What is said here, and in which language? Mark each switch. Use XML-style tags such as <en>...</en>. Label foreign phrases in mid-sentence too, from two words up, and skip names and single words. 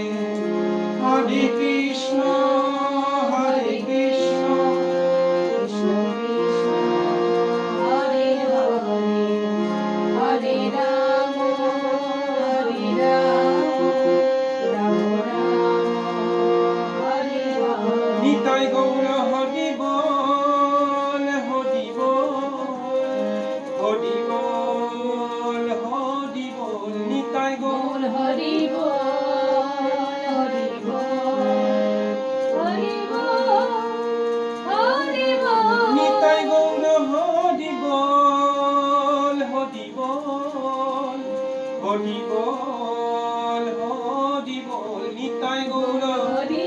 <sa>हरे कृष्ण, कृष्ण कृष्ण कृष्ण, हरे हरे, हरे राम, राम राम, हरे हरे.</sa> <bn>নিতাই গৌর হরি বল, হরি বল, নিতাই গৌর। বল হরি বল, হরি বল, হরি বল, হরি বল. নিতাই গৌর হরি বল, হরি বল, নিতাই গৌর।</bn>